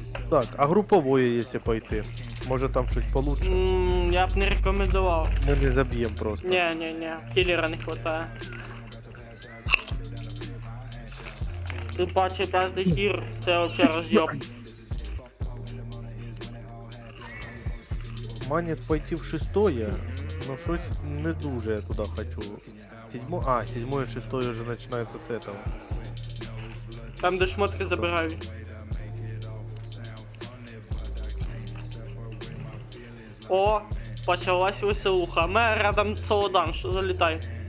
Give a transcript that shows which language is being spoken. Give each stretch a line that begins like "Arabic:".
Ukrainian: Так, а групової, якщо пойти. Може там щось получше. Я б не рекомендував. Ми не заб'ємо просто. Не, кілера не хватає. Тим паче п'ятий хір, це вообще роз'єб.
Russian: Манит пойти в шестое, но
Ukrainian: щось не дуже
Russian: я туда хочу. Седьмое, шестое уже начинается с этого.
Ukrainian: Там де шмотки забирають. О, почалась веселуха. Ми рядом Солодан, що залітай.